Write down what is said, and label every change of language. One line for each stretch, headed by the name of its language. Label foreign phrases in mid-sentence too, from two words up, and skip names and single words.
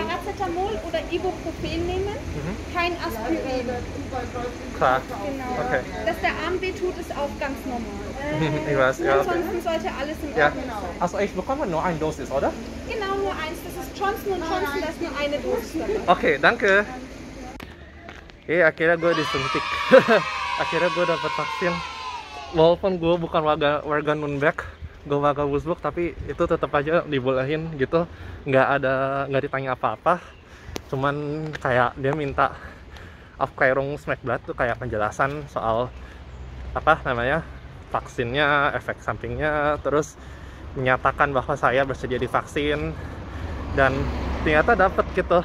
German: Paracetamol oder Ibuprofen nehmen, kein Aspirin. Klar. Genau. Okay. Dass der Arm wehtut, ist auch ganz normal. Ich weiß, ja. Ansonsten sollte alles in Ja. Ordnung sein. Also ich bekomme nur eine Dosis, oder? Genau, nur eins. Das ist Johnson Johnson, da ist nur eine Dosis dabei. Oke, danke.
Indonesian: Oke, akhirnya gue disuntik. Akhirnya gue dapat vaksin. Walaupun gue bukan warga Nürnberg, gue warga Wurzburg, tapi itu tetap aja dibolehin gitu. Nggak ditanya apa-apa. Cuman kayak dia minta
German: Aufklärung Smackblatt
Indonesian: tuh kayak penjelasan soal apa namanya vaksinnya, efek sampingnya, terus menyatakan bahwa saya bersedia divaksin dan ternyata dapat gitu.